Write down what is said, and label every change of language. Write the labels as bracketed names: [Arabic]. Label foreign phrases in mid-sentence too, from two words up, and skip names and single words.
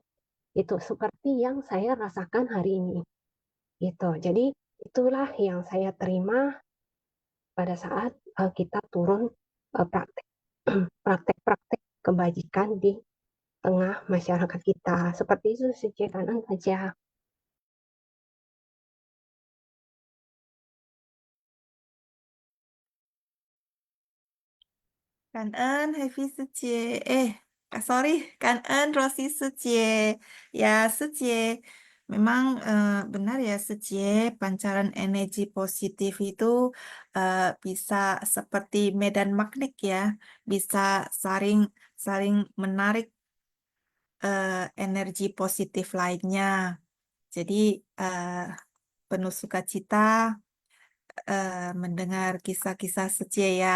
[Indonesian] Itu seperti yang saya rasakan hari ini. Gitu. Jadi itulah yang saya terima pada saat kita turun praktek praktek-praktek kebajikan di tengah masyarakat kita. Seperti itu sejak kanan saja. [Vietnamese] Cảm ơn Happy sư chị. Sorry, cảm ơn Rosie sư chị. Ya, sư chị. [Indonesian] Memang benar ya [Vietnamese] sư chị, [Indonesian] pancaran energi positif itu bisa seperti medan magnet ya, bisa saling saling menarik energi positif lainnya. Jadi penuh sukacita mendengar kisah-kisah Sucie ya.